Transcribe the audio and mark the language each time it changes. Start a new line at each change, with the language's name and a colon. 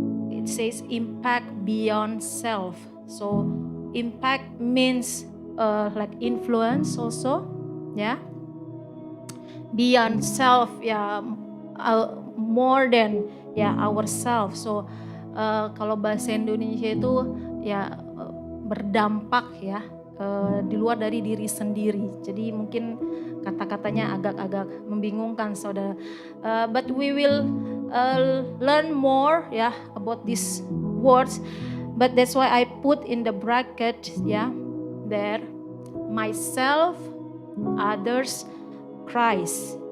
English: it says impact beyond self. So impact means like influence also, ya. Beyond self, ya, more than ya ourselves.
Indonesian: So kalau bahasa Indonesia itu ya berdampak ya di luar dari diri sendiri. Jadi mungkin kata-katanya agak-agak membingungkan, saudara.
English: But we will learn more ya about these words. But that's why I put in the bracket ya there, myself, others, Christ.